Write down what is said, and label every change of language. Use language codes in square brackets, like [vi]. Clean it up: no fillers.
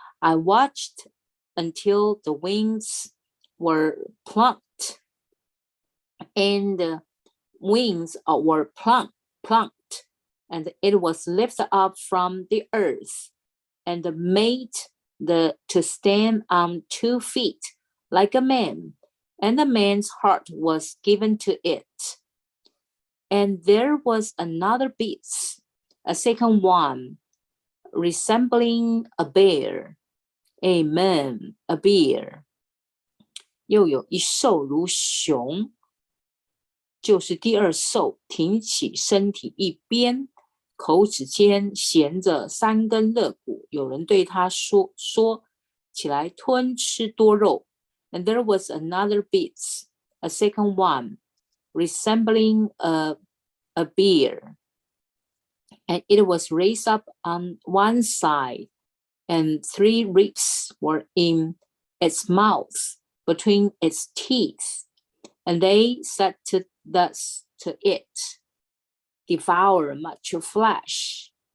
[en] I watched until the wings were plucked, and the wings were plucked, and it was lifted up from the earth, and made to stand on 2 feet like a man, and the man's heart was given to it. And there was another beast, a second one, resembling a bear. Amen, a bear. [zh] 又有一兽如熊，就是第2兽，挺起身体一边，口齿间衔着3根肋骨，有人对他说起来吞吃多肉。 [en] And there was another beast, a second one, resembling a bear, and it was raised up on one side, and 3 ribs were in its mouth between its teeth, and they said thus to it, devour much flesh.